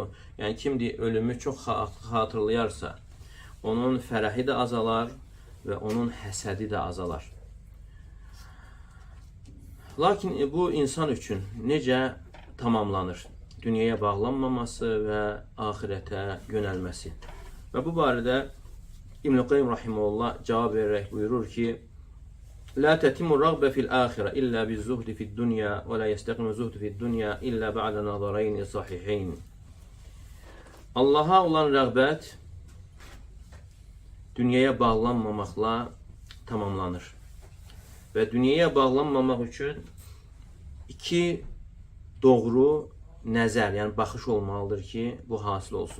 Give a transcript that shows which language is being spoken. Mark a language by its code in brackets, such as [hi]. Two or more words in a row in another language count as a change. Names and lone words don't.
[az] Yəni, kimdir ölümü çox xatırlayarsa, onun fərəhi də azalar və onun həsədi də azalar. Lakin bu insan üçün necə tamamlanır? Dünyaya bağlanmaması və axirətə yönəlməsi. Və bu barədə İbn-i Qayyim rahimehullah cavab verərək buyurur ki, [ar] لا تتم الرغبة في الآخرة إلا بالزهد في الدنيا ولا يستقيم الزهد في الدنيا إلا بعد نظرين صحيحين. [az] Allah'a olan rəğbət dünyaya bağlanmamaqla tamamlanır. Və dünyaya bağlanmamaq üçün iki doğru nəzər, yəni baxış olmalıdır ki, bu hasil olsun.